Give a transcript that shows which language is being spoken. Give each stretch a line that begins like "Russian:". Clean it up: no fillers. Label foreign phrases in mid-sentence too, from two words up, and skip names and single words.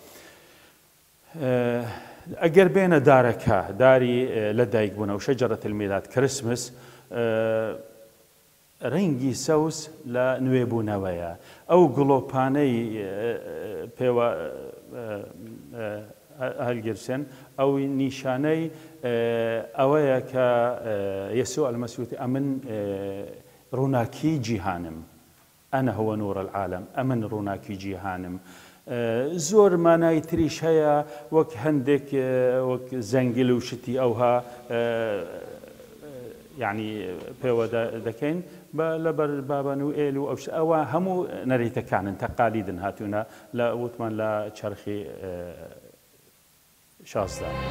Central Kurdish: ئەگەر بێنە دارەکە داری لە دایکبوونە و
Arabic: شەجەرەت المیلاد
Central Kurdish: کریسمس ڕەنگی سەوز لە نوێبوونەوەیە. ئەو گڵۆپانەی پێوە هەلگرسن ئەو نیشانەی ئەوەیە کە یەسوع المەسیح ئەمن ڕووناکی جیهانم
Arabic: ئەنە هو نور العالم
Central Kurdish: ئەمن ڕووناکی جیهانم. زۆر مانای تریش هەیە وەک هەندێک وەک زەنگل و شتی ئەوها یعنی پێوە دەکەین لەبەر بابان و ئێل و ئەوە هەموو نەریتەکانن تەقالیدن هاتوونە لە وتمان لە چەرخی شازدە.